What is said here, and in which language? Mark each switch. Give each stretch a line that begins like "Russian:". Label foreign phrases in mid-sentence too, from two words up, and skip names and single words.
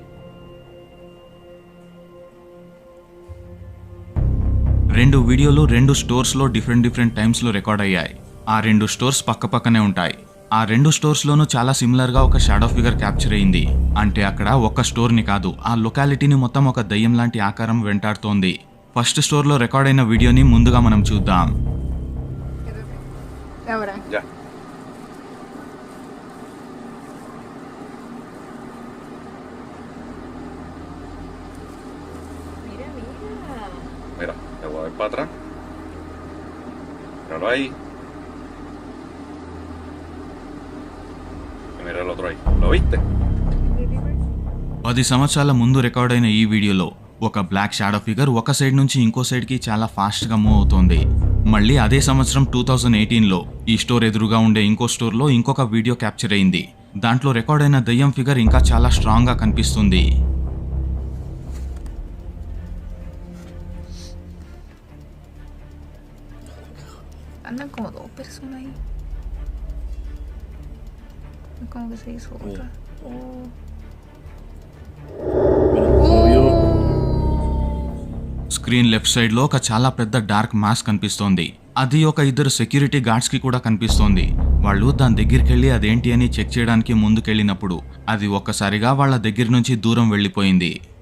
Telugu: రెండు వీడియోలు 2 స్టోర్స్లో
English: different times
Telugu: రికార్డ్ అయ్యాయి. ఆ 2 స్టోర్స్ పక్కపక్కనే ఉంటాయి. ఆ 2 స్టోర్స్లోనూ చాలా సిమిలర్గా ఒక
English: shadow figure capture
Telugu: అయింది. అంటే అక్కడ ఒక్క స్టోర్ని కాదు, ఆ లొకాలిటీని మొత్తం ఒక దయ్యం లాంటి ఆకారం వెంటాడుతోంది.
English: first store
Telugu: రికార్డ్ అయిన వీడియోని ముందుగా మనం చూద్దాం.
Spanish: Mira, te voy a ver para atrás. Míralo ahí. Y mira el otro ahí. ¿Lo viste?
Telugu: 10 సంవత్సరాల ముందు రికార్డ్ అయిన ఈ వీడియోలో ఒక
English: black shadow figure
Telugu: ఒక సైడ్ నుంచి ఇంకో సైడ్కి చాలా
English: fast move
Telugu: అవుతోంది. మళ్ళీ అదే సంవత్సరం 2018లో ఈ స్టోర్ ఎదురుగా ఉండే ఇంకో స్టోర్లో ఇంకొక వీడియో క్యాప్చర్ అయింది. దాంట్లో రికార్డ్ అయిన దయ్యం ఫిగర్ ఇంకా చాలా స్ట్రాంగ్గా కనిపిస్తుంది.
Spanish: Andan como 2 personas ahí. Como que se hizo otra.
English: screen left side
Telugu: ఒక చాలా పెద్ద
English: dark mask
Telugu: కనిపిస్తోంది. అది ఒక 2
English: security guards
Telugu: కూడా కనిపిస్తోంది. వాళ్ళు దాని దగ్గరికి వెళ్ళి అదేంటి అని చెక్ చేయడానికి ముందుకెళ్ళినప్పుడు అది ఒక్కసారిగా వాళ్ళ దగ్గర నుంచి దూరం వెళ్ళిపోయింది.